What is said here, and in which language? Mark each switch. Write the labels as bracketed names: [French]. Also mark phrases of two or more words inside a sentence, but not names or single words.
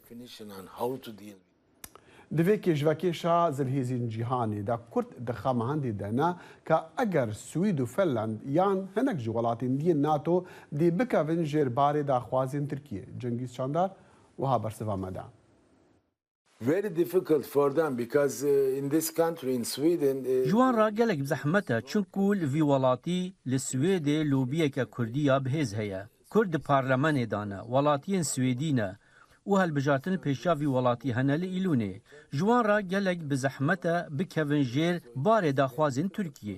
[Kurdish] Di vê kêjvekêşa zilhêzên cîhanê de Kurd di xemehendê de ne ka eger Swîd û Finland yan hinek ji welatên diyên NATO dê bikevin jêr barê daxwazên Tirkiye. Cengîz Çandar wiha bersiva me da. [English] Very difficult for them because in this country in Sweden [Kurdish] Ji wan ra gelek zehmet e çunku li vî welatî li Swêdê lobiyeke Kurdî ya bihêz heye. Kurd di parlemenê de ne, welatiyên Swêdî ne û helbijartin pêşa vî welatî hene li Îlûnê. Ji wan ra gelek bi zehmet e bikevin jêr barê daxwazên Tirkiye.